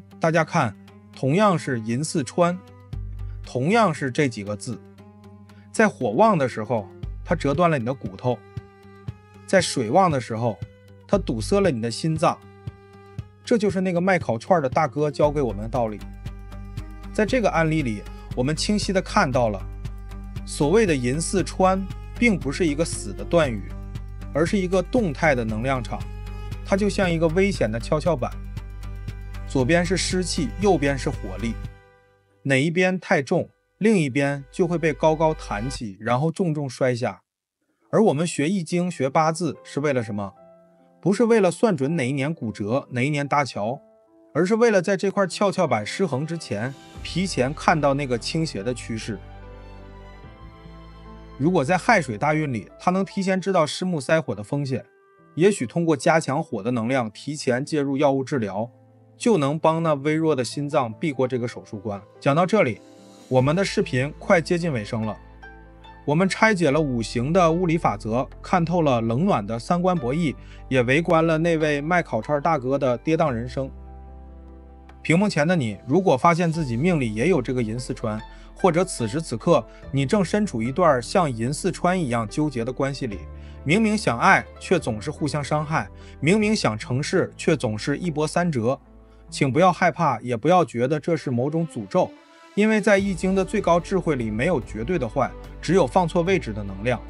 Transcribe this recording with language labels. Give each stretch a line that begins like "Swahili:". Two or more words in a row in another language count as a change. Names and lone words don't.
Chinese: 大家看，同樣是寅巳穿，同樣是這幾個字，在火旺的時候，它折斷了你的骨頭；在水旺的時候，它堵塞了你的心臟。這就是那個賣烤串的大哥教給我們的道理。在這個案例裡，我們清晰地看到了，所謂的寅巳穿並不是一個死的斷語，而是一個動態的能量场。它就像一個危險的蹺蹺板，左邊是濕氣，右邊是火力，哪一邊太重，另一邊就會被高高彈起，然後重重摔下。而我們學易經、學八字是為了什麼？不是為了算準哪一年骨折，哪一年搭橋，而是為了在這塊蹺蹺板失衡之前，提前看到那個傾斜的趨勢。如果在亥水大運裡，他能提前知道失木塞火的風險，也許通過加強火的能量，提前介入藥物治療，就能幫那微弱的心臟避過這個手術關。講到這裡，我們的視頻快接近尾聲了。我們拆解了五行的物理法則，看透了冷暖的三观博弈，也圍觀了那位賣烤串大哥的跌宕人生。屏幕前的你，如果发现自己命裡也有這個寅巳穿，或者此時此刻你正身處一段像寅巳穿一樣糾結的關係裡，明明想愛卻總是互相傷害，明明想成事卻總是一波三折，請不要害怕，也不要覺得這是某種詛咒，因為在易經的最高智慧裡沒有絕對的壞，只有放錯位置的能量。